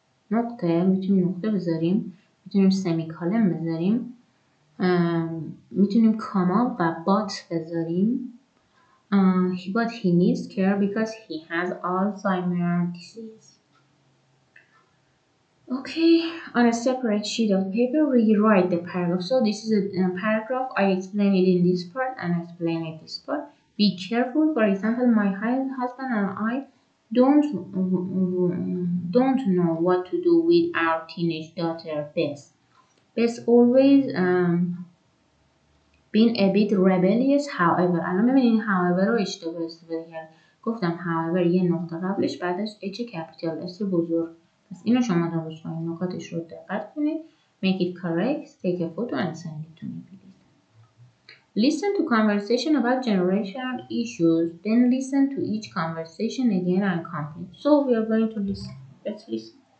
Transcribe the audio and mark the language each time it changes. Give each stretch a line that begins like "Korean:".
Persian: نقطه، میتونیم نقطه بذاریم، میتونیم سمیکالن بذاریم، میتونیم کاما و بات بذاریم.
English: but he needs care because he has Alzheimer's disease. Okay, on a separate sheet of paper, rewrite the paragraph. So this is a paragraph. I explain it in this part and I explain it this part. Be careful. For example, my husband and I don't know what to do with our teenage daughter Bess. Bess always been a bit rebellious.
Persian: however الان ببینید however رو اشتباه استفاده کرد. گفتم however یه نقطه قبلش بعدش H capital S بزرگ. پس اینو شما درست کنید. نکاتش رو دقت کنید.
English: Make it correct. Take a photo and send it to me please. Listen to conversation about generational issues. Then listen to each conversation again and complete. So we are going to listen. Let's listen.